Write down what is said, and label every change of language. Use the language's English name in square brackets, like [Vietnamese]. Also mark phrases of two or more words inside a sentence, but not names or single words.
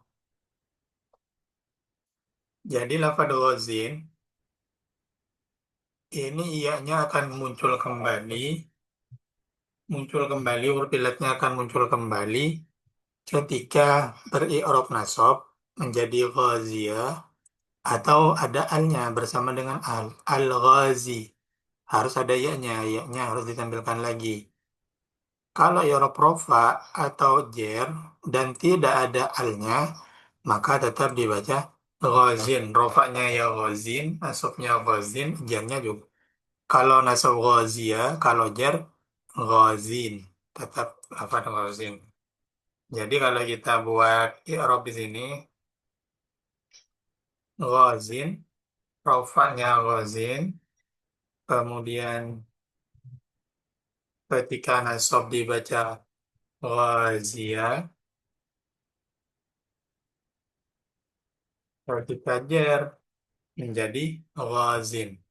[Indonesian] Jadi lafadz ghazin ini ianya akan muncul kembali, huruf illatnya akan muncul kembali ketika beri'rab nasab menjadi ghaziyah atau ada alnya bersama dengan al. Al-ghazi. Harus ada ya-nya harus ditampilkan lagi. Kalau i'rab rofa atau jer dan tidak ada alnya, maka tetap dibaca Ghazin, rofaknya ya ghazin, nasabnya ghazin, jarnya juga. Kalau nasab ghazia, kalau jar ghazin, tetap apa ghazin. Jadi kalau kita buat i'rab di sini, ghazin, rofaknya ghazin, kemudian ketika nasab dibaca ghazia, ketika jar menjadi ghazin.